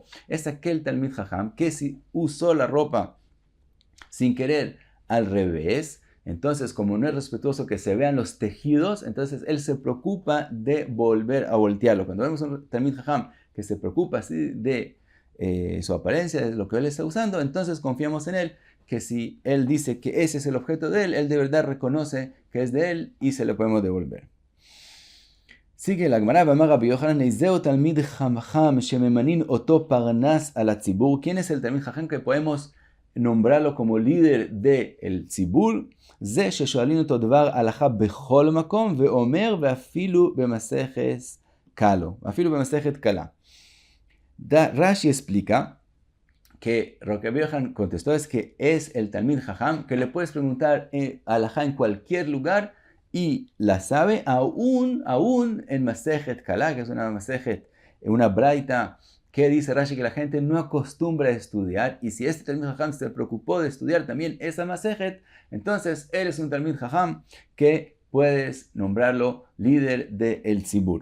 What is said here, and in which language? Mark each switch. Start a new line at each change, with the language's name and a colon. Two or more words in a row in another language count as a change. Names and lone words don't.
Spanish: Es aquel
Hebrew: תלמיד חכם
Spanish: que si usó la ropa sin querer al revés, entonces como no es respetuoso que se vean los tejidos, entonces él se preocupa de volver a voltearlo. Cuando vemos un
Hebrew: תלמיד חכם
Spanish: que se preocupa así de su apariencia, de lo que él está usando, entonces confiamos en él, que si él dice que ese es el objeto de él de verdad reconoce que es de él y se lo podemos devolver. Sigue la Gemara,
Hebrew: אמר רבי יוחנן, איזהו תלמיד חכם שממנין אותו פרנס על הציבור.
Spanish: ¿Quién es el
Hebrew: תלמיד חכם
Spanish: que podemos nombrarlo como líder del tzibur?
Hebrew: זה ששואלין אותו דבר הלכה בכל מקום ואומר ואפילו במסכת כלה.
Spanish: Rashi explica que Rabbi Yochanan contestó es que es el
Hebrew: תלמיד חכם,
Spanish: que le puedes preguntar alajá en cualquier lugar y la sabe, aún en Masechet Kala, que es una Masechet, una braita, que dice Rashi que la gente no acostumbra a estudiar, y si este
Hebrew: תלמיד חכם
Spanish: se preocupó de estudiar también esa Masechet, entonces él es un Talmid Chacham que puedes nombrarlo líder del Tzibur.